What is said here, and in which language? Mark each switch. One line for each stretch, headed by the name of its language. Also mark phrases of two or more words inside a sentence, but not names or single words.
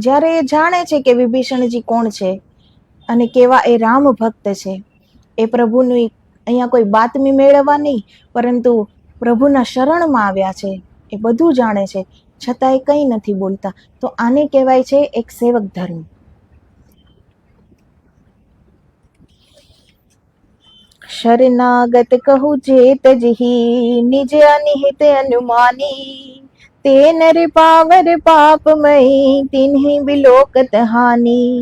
Gujarati: જ્યારે એ જાણે છે કે વિભીષણજી કોણ છે અને કેવા એ રામ ભક્ત છે, એ પ્રભુની અહીંયા કોઈ બાતમી મેળવવા નહીં, પરંતુ પ્રભુના શરણમાં આવ્યા છે, એ બધું જાણે છે, છતાં એ કંઈ નથી બોલતા। તો આને કહેવાય છે એક સેવક ધર્મ।
Hindi: शरणागत कहु जेत जिहि, निज अनिहित अनुमानी। ते नर पावर पापमयी, तिन्हि बिलोकत हानि।